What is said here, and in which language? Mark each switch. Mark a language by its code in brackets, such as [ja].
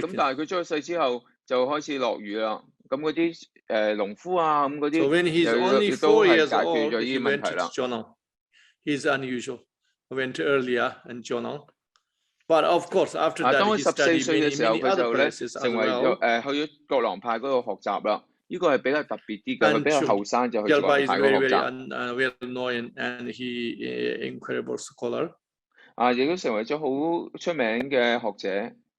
[yue] 咁但係佢出咗世之後就開始落雨啦。咁嗰啲農夫啊咁嗰啲亦都係解決咗呢啲問題啦。 [en] He's unusual. Went earlier in Jonang. But of course, after that, [yue] 當佢 14 歲嘅時候，佢就咧成為咗去咗覺囊派嗰度學習啦。呢個係比較特別啲嘅，佢比較後生就去覺囊派嗰度學習。 [en] Well known and he incredible scholar. [yue] 亦都成為咗好出名嘅學者。